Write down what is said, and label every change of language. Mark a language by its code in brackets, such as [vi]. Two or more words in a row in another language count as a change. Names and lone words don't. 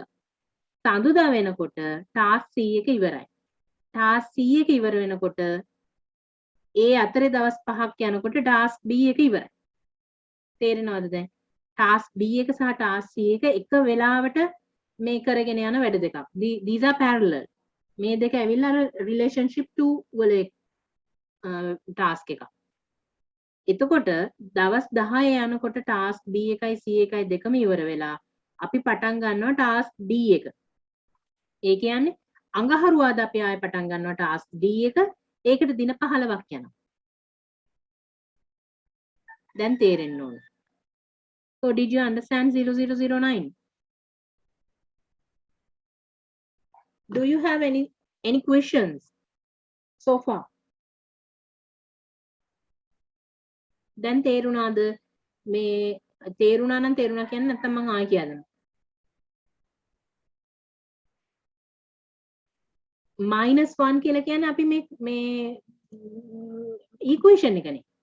[si] සඳුදා වෙනකොට ටාස්ක් C එක ඉවරයි. ටාස්ක් C එක ඉවර වෙනකොට ඒ අතරේ දවස් 5ක් යනකොට ටාස්ක් B එක ඉවරයි. තේරෙනවද දැන්? ටාස්ක් B එක සහ ටාස්ක් C එක එක වෙලාවට මේ කරගෙන යන වැඩ දෙකක්. [en] These are parallel. [si] මේ දෙක ඇවිල්ලා අර relationship 2 වල ටාස්ක් එකක්. එතකොට දවස් 10 යනකොට ටාස්ක් B එකයි C එකයි දෙකම ඉවර වෙලා අපි පටන් ගන්නවා ටාස්ක් D එක. ඒ කියන්නේ අඟහරුවාදා අපි ආයෙ පටන් ගන්නවා ටාස්ක් D එක. ඒකට දින 15ක් යනවා. දැන් තේරෙන්න ඕන. [en] So did you understand 0009? Do you have any questions so far? [si] දැන් තේරුණාද? මේ තේරුණා නම් තේරුණා කියන්නේ නැත්නම් මම ආයෙ කියන්නම්. -1 කියලා කියන්නේ අපි මේ equation එකනේ.